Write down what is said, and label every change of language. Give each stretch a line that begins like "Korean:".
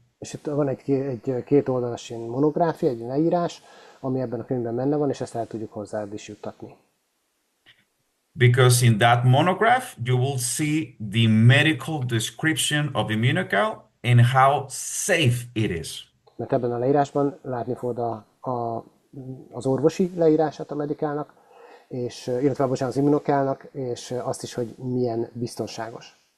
Hungarian: És itt van egy két oldalas ilyen monográfia, egy leírás, ami ebben a könyvben benne van, és ezt el tudjuk hozzád is juttatni.
English: Because in that monograph, you will see the medical description of Immunocal and how safe it is.
Hungarian: Mert ebben a leírásban látni fogod az orvosi leírását a medikálnak, és, illetve bocsánat, az Immunocalnak, és azt is, hogy milyen biztonságos.